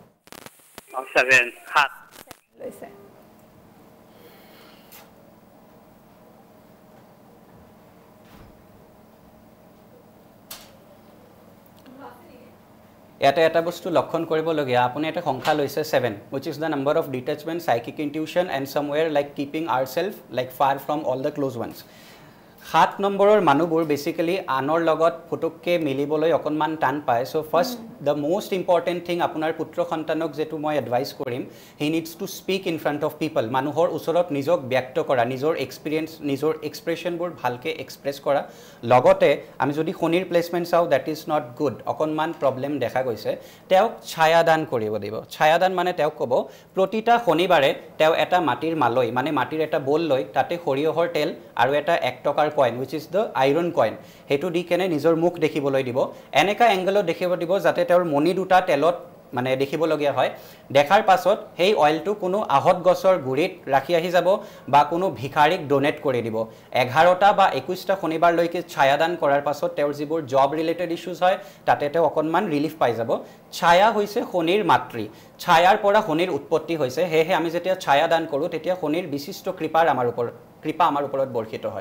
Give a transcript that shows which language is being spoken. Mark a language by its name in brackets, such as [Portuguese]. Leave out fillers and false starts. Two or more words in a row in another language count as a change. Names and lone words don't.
[Assamese] 7 লৈছে এটা এটা বস্তু লক্ষণ কৰিবলগীয়া আপুনি এটা সংখ্যা লৈছে 7 [English] which is the number of detachment psychic intuition and somewhere like keeping ourselves like far from all the close ones [Assamese] 7 নম্বৰৰ মানুহবোৰ বেসিক্যালি আনৰ লগত ফটককে মিলিবলৈ অকনমান টান পায় [English] so first the most important thing [Assamese] আপোনাৰ পুত্ৰ সন্তানক যেটো মই এডভাইস কৰিম [English] he needs to speak in front of people [Assamese] মানুহৰ ওচৰত নিজক ব্যক্ত কৰা নিজৰ এক্সপেৰিয়েন্স নিজৰ এক্সপ্ৰেছনবোৰ ভালকে এক্সপ্ৰেছ কৰা লগতে আমি যদি শনিৰ প্লেসমেন্ট চাও [English] that is not good [Assamese] অকনমান প্ৰবলেম দেখা গৈছে তেওঁ ছায়াদান কৰিব দিব ছায়াদান মানে তেওঁ ক'ব প্ৰতিটা শনিবাৰে তেওঁ এটা মাটিৰ মালৈ মানে মাটিৰ এটা বল লৈ তাতে সৰিয়হৰ তেল আৰু এটা 1 টকাৰ [English] coin which is the iron coin [Assamese] হেতু দি কেনে নিজৰ মুখ দেখিবলৈ দিব এনেকা এংগলত দেখিব দিব যাতে তেওঁৰ মনি দুটা তেলত মানে দেখিব লগিয়া হয় দেখাৰ পাছত হেই অয়েলটো কোনো আহত গছৰ গুৰিত ৰাখি আহি যাব বা কোনো ভিখাৰীক ডোনেট কৰি দিব 11টা বা 21টা শনিবাৰ লৈকে ছায়াদান কৰাৰ পাছত তেওঁৰ যিবোৰ [English] job related issues [Assamese] হয় তাতে তেওঁ অকনমান ৰিলিফ পাই যাব ছায়া হৈছে শনিৰ মাতৃ ছায়াৰ পৰা শনিৰ উৎপত্তি হৈছে হেহে আমি যেতিয়া ছায়াদান কৰো তেতিয়া শনিৰ বিশিষ্ট কৃপা আমাৰ ওপৰত বৰ্ষিত হয়